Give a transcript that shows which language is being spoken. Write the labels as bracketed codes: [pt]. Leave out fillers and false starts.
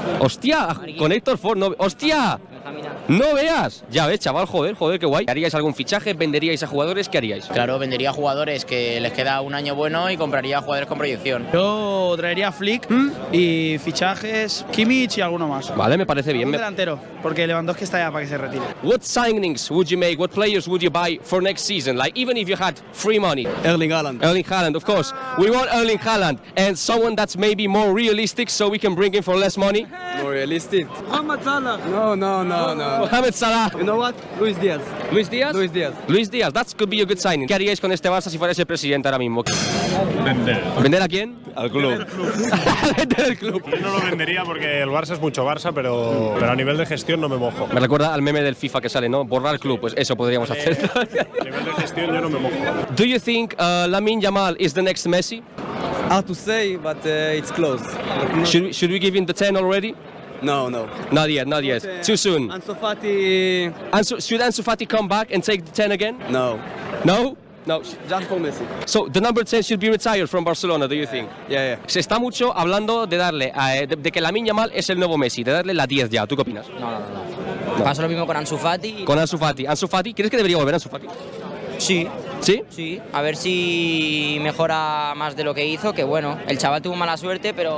[es] Hostia, con Héctor Ford, no... ¡Hostia! No veas. Ya ves, chaval, joder, qué guay. ¿Haríais algún fichaje? ¿Venderíais a jugadores? ¿Qué haríais? Claro, vendería jugadores que les queda un año bueno y compraría jugadores con proyección. Yo traería a Flick y fichajes, Kimmich y alguno más. Vale, me parece bien. Un delantero, porque Lewandowski está ya para que se retire. [en] What signings would you make? What players would you buy for next season? Like, even if you had free money. Erling Haaland. Erling Haaland, of course. We want Erling Haaland and someone that's maybe more realistic so we can bring him for less money. More realistic? Mohamed Salah. No. Mohamed Salah. You know what? Luis Díaz. Luis Díaz? Luis Díaz. Luis Díaz, that could be a good signing. [es] ¿Qué haríais con este Barça si fuerais el presidente ahora mismo? Vender. ¿Vender a quién? Al club. Vender el club. Yo no lo vendería porque el Barça es mucho Barça, pero a nivel de gestión no me mojo. Me recuerda al meme del FIFA que sale, ¿no? Borrar club, pues eso podríamos hacer. A nivel de gestión yo no me mojo. [en] Do you think Lamine Yamal is the next Messi? Hard to say, but it's close. Should we give him the 10 already? No. Not yet. Too soon. Ansu Fati. Should Ansu Fati come back and take the 10 again? No. No? Just for Messi. So the number 10 should be retired from Barcelona, do you think? Yeah. [es] Se está mucho hablando de darle, de que Lamine Yamal es el nuevo Messi, de darle la 10 ya. ¿Tú qué opinas? No. Pasa lo mismo con Ansu Fati. Con Ansu Fati. ¿Ansu Fati? ¿Crees que debería volver Ansu Fati? Sí. ¿Sí? Sí, a ver si mejora más de lo que hizo, que bueno, el chaval tuvo mala suerte, pero...